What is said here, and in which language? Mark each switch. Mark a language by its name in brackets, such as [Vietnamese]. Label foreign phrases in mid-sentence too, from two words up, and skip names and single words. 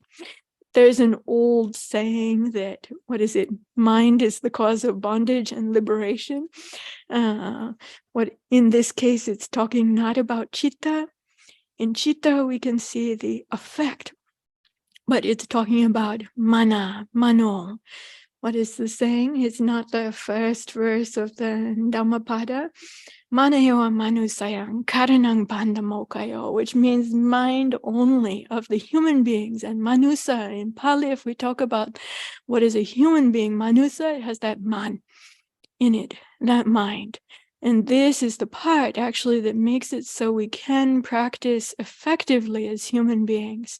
[English] There's an old saying that, what is it? Mind is the cause of bondage and liberation. What in this case, it's talking not about citta. In citta, we can see the effect, but it's talking about mana, mano. What is the saying? It's not the first verse of the Dhammapada. [Pali] Manayo manusayang karanang pandamokayo, [English] which means mind only of the human beings. And manusa in Pali, if we talk about what is a human being, manusa, it has that man in it, that mind. And this is the part actually that makes it so we can practice effectively as human beings.